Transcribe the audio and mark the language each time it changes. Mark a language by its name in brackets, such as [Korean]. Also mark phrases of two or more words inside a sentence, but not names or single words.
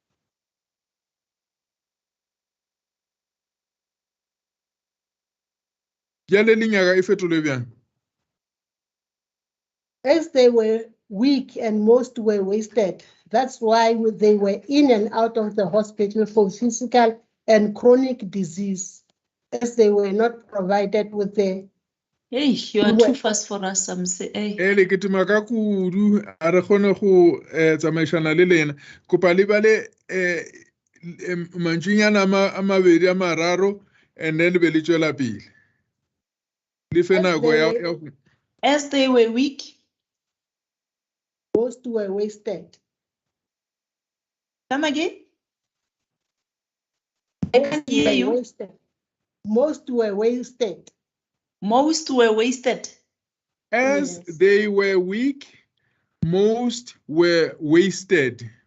[English] As they were weak and most were wasted. That's why they were in and out of the hospital for physical and chronic disease, as they were not provided with the. Hey, you are too fast for us, I'm saying. [Tswana] Ele ke tuma ka kudu a re kgone go tsamaisana le lena kopa le bale mantsinyana a mabedi a mararo [English] and then [Tswana] be le tswela pele. Le fe nako ya [English] as they were weak, most were wasted. Come again? I can't hear you. Wasted. Most were wasted. Most were wasted. As they were weak, most were wasted.